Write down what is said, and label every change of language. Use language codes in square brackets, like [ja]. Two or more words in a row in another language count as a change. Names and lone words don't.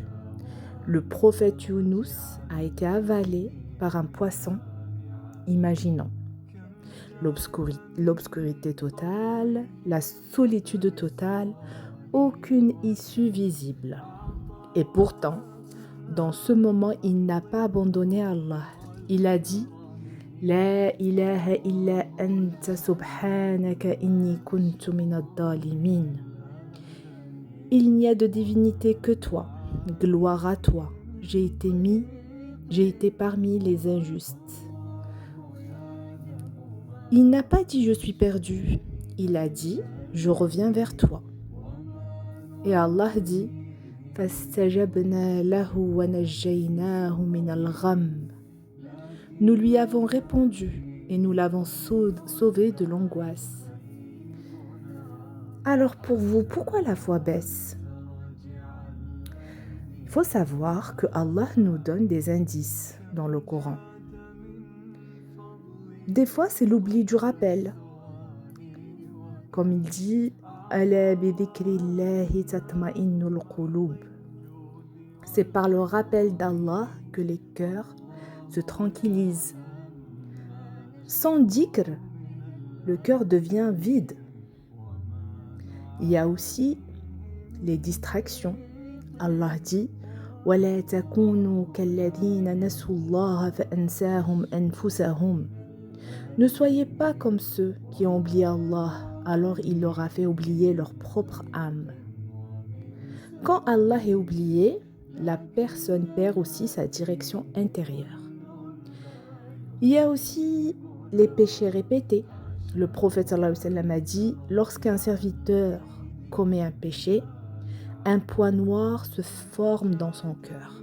[fr] Le prophète Younous a été avalé par un poisson, imaginons l'obscurité totale, la solitude totale, aucune issue visible. Et pourtant, dans ce moment, il n'a pas abandonné Allah. Il a dit [ar] لا إله إلا أنت سبحانك إني كنت من الظالمين. [fr] Il n'y a de divinité que toi, gloire à toi. J'ai été parmi les injustes. Il n'a pas dit je suis perdu, il a dit je reviens vers toi. Et Allah dit [ar] فَاسْتَجَبْنَا لَهُ وَنَجَّيْنَاهُ مِنَ الْغَمِّ. [fr] Nous lui avons répondu et nous l'avons sauvé de l'angoisse. Alors pour vous, pourquoi la foi baisse? Il faut savoir que Allah nous donne des indices dans le Coran. Des fois, c'est l'oubli du rappel. Comme il dit, [ar] ألا بذكر الله تطمئن القلوب. [fr] C'est par le rappel d'Allah que les cœurs se tranquillisent. Sans dhikr, le cœur devient vide. Il y a aussi les distractions. Allah dit [ar] وَلَا تَكُونُوا كَالَّذِينَ نَسُوا اللَّهَ فَأَنْسَاهُمْ أَنفُسَهُمْ. [fr] Ne soyez pas comme ceux qui ont oublié Allah, alors il leur a fait oublier leur propre âme. Quand Allah est oublié, la personne perd aussi sa direction intérieure. Il y a aussi les péchés répétés. Le prophète [ar] صلى الله عليه وسلم [fr] a dit, lorsqu'un serviteur commet un péché, un point noir se forme dans son cœur.